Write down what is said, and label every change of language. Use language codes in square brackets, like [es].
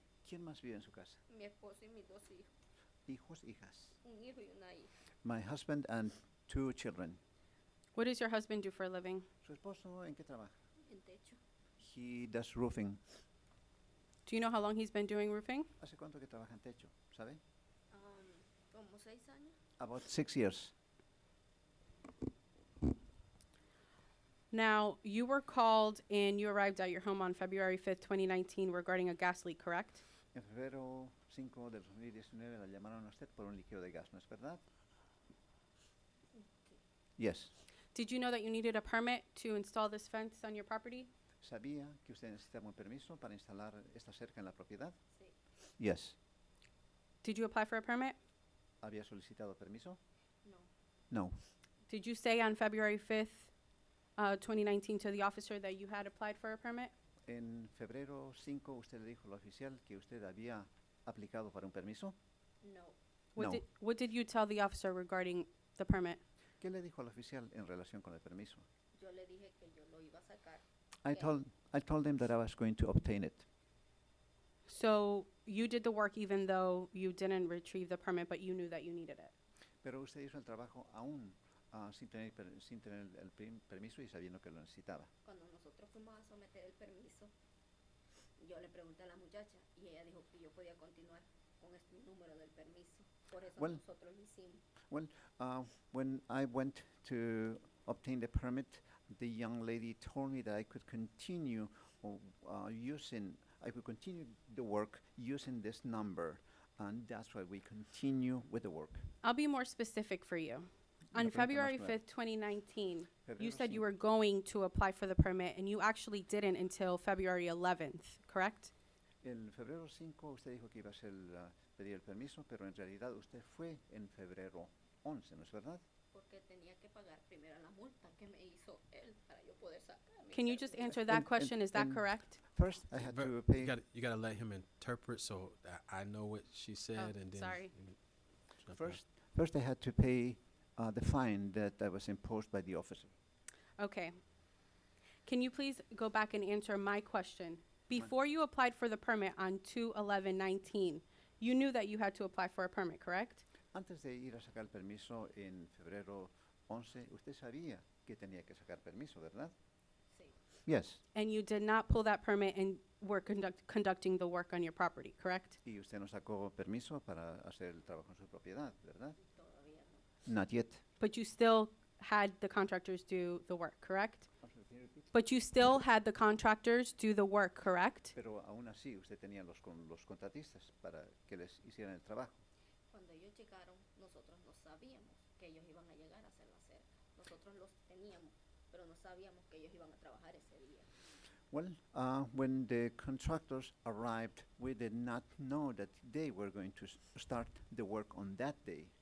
[es] ¿Quién más vive en su casa? Mi esposo y mis dos hijos. Hijos, hijas. Un hijo y una hija. [en] My husband and 2 children. What does your husband do for a living? [es] ¿Su esposo en qué trabaja? En techo. [en] He does roofing. Do you know how long he's been doing roofing? [es] ¿Hace cuánto que trabaja en techo? ¿Sabe? Como 6 años. [en] About 6 years. Now, you were called and you arrived at your home on February 5th, 2019 regarding a gas leak, correct? [es] En febrero 5 del 2019 la llamaron a usted por un líquido de gas, ¿no es verdad? [en] Yes. Did you know that you needed a permit to install this fence on your property? [es] ¿Sabía que usted necesitaba un permiso para instalar esta cerca en la propiedad? Sí. [en] Yes. Did you apply for a permit? [es] ¿Había solicitado permiso? No. [en] No. Did you say on February 5th, 2019 to the officer that you had applied for a permit? [es] En febrero 5 usted le dijo al oficial que usted había aplicado para un permiso. No. [en] No. What did you tell the officer regarding the permit? [es] ¿Qué le dijo al oficial en relación con el permiso? Yo le dije que yo lo iba a sacar. [en] I told them that I was going to obtain it. So you did the work even though you didn't retrieve the permit, but you knew that you needed it. [es] Pero usted hizo el trabajo aún sin tener el permiso y sabiendo que lo necesitaba. Cuando nosotros fuimos a someter el permiso, yo le pregunté a la muchacha y ella dijo que yo podía continuar con este número del permiso. Por eso [en] Well- nosotros lo hicimos. Well, when I went to obtain the permit, the young lady told me that I could continue I could continue the work using this number, and that's why we continue with the work. I'll be more specific for you. [es] Una [en] On [es] pregunta más [en] February [es] clara. [en] 5th, 2019, you [es] Febrero [en] said you were going to apply for the permit, and you actually didn't until February 11th, correct? [es] El febrero 5 usted dijo que iba a pedir el permiso, pero en realidad usted fue en febrero 11, ¿no es verdad? Porque tenía que pagar primero la multa que me hizo él para yo poder sacar mi [en] Can you just [es] permiso. [en] answer that And- question? Is that and- correct? First, I had [es] Ver- [en] to pay. you gotta let him interpret so that I know what she said, and then sorry. you jump in. First, I had to pay the fine that was imposed by the officer. Okay. Can you please go back and answer my question? Before you applied for the permit on 2/11/19, you knew that you had to apply for a permit, correct? [es] Antes de ir a sacar el permiso en febrero 11, usted sabía que tenía que sacar permiso, ¿verdad? Sí. [en] Yes. And you did not pull that permit and were conducting the work on your property, correct? [es] Y usted no sacó permiso para hacer el trabajo en su propiedad, ¿verdad? Todavía no. [en] Not yet. But you still had the contractors do the work, correct? But you still had the contractors do the work, correct? [es] Pero aún así usted tenía los contratistas para que les hicieran el trabajo. Cuando ellos llegaron, nosotros no sabíamos que ellos iban a llegar a hacer la cerca. Nosotros los teníamos, pero no sabíamos que ellos iban a trabajar ese día. [en] Well, when the contractors arrived, we did not know that they were going to start the work on that day.